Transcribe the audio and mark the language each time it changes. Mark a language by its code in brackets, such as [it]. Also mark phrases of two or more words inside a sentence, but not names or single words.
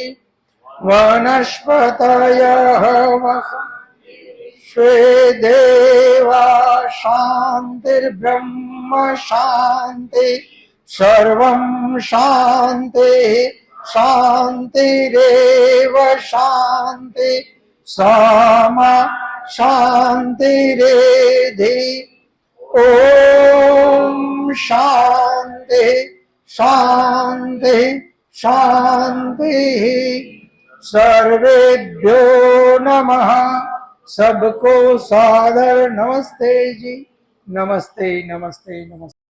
[sa] वनस्पतयः देवा शान्तिर्ब्रह्म शान्ति सर्वं शान्ति शान्तिरेव शान्ति सामा शान्तिरेधि. ओम शांति शांति शांति. सर्वेभ्यो नमः. [hi] सबको सादर नमस्ते जी. नमस्ते नमस्ते नमस्ते.